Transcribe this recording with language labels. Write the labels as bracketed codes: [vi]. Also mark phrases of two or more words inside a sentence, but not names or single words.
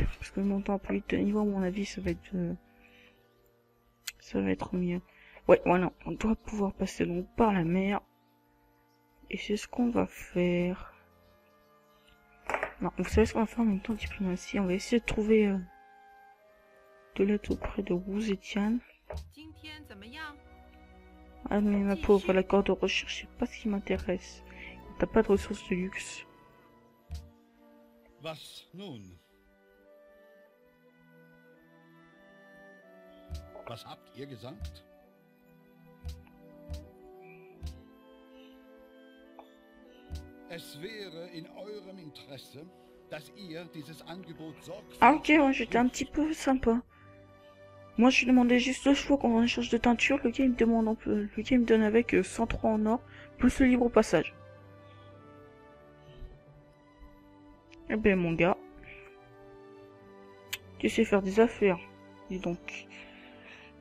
[fr] Parce que montant plus vite de niveau, à mon avis, ça va être mieux. Ouais, voilà, on doit pouvoir passer donc par la mer. Et c'est ce qu'on va faire. Non, vous savez ce qu'on va faire en même temps, diplomatie. On va essayer de trouver de l'aide auprès de Wu Zetian. [zh] 今天怎么样？ [fr] Ah mais ma pauvre, l'accord de recherche, c'est pas ce qui m'intéresse. T'as pas de ressources de luxe. [de] Was nun? Was habt ihr gesagt? Es wäre in eurem Interesse, dass ihr dieses Angebot sorgfältig... [fr] Ah ok, ouais, j'étais un petit peu sympa. Moi je lui demandais juste le choix quand on échange de teinture, le gars il me demande le gars il me donne avec 103 en or, plus le libre au passage. Eh ben mon gars, tu sais faire des affaires, dis donc.